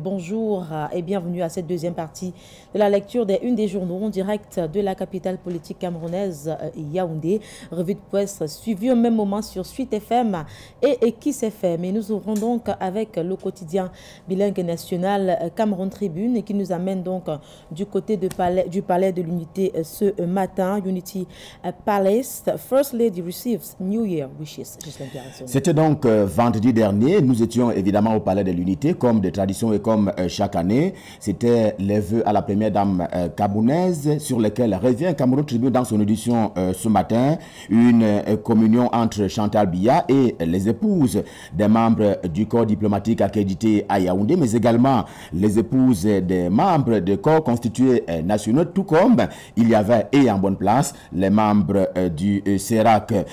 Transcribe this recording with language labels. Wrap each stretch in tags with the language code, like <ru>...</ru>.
<fr>Bonjour et bienvenue à cette deuxième partie de la lecture des unes des journaux en direct de la capitale politique camerounaise, Yaoundé. Revue de presse suivie au même moment sur Suite FM et Kiss FM. Et nous ouvrons donc avec le quotidien bilingue national Cameroun Tribune qui nous amène donc du côté du palais de l'Unité ce matin.</fr> <en>Unity Palace, First Lady receives New Year wishes.</en> <fr>C'était donc vendredi dernier. Nous étions évidemment au palais de l'Unité, comme de tradition et comme chaque année. C'était les vœux à la première dame camerounaise sur lesquels revient Cameroun Tribune dans son édition ce matin. Une communion entre Chantal Biya et les épouses des membres du corps diplomatique accrédité à Yaoundé, mais également les épouses des membres de corps constitués nationaux, tout comme il y avait et en bonne place les membres du CERAC.</fr>